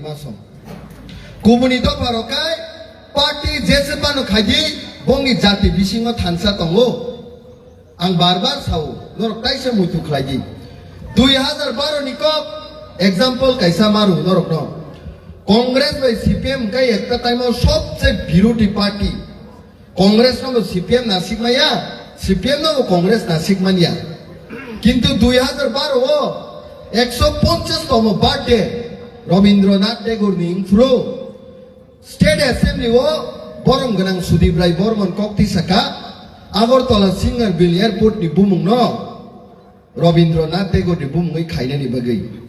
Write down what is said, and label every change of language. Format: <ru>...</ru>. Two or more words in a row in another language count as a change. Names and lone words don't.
<trp>masom kubuni do pharo kai party jesepano khaji bongi jati bisingo thansa tongo ang barbar sau norok taisa mutu khlaji 2012 ni kok example kaisa maru norok no Congress by CPM kai ekta time</trp> <bn>সবচেয়ে বিরোধী পার্টি</bn> <trp>Congress no CPM nasik maya, CPM no Congress nasik mania. Kintu 2012 150 tomo birthday Rabindranath Tagore ni through</trp> <en>State Assembly</en> <trp>o borong ganang Sudip Rai Bormon kokti saka Agartala Singer Bill Airport ni bumung no Rabindranath Tagore ni bumung khaina ni bagai</trp>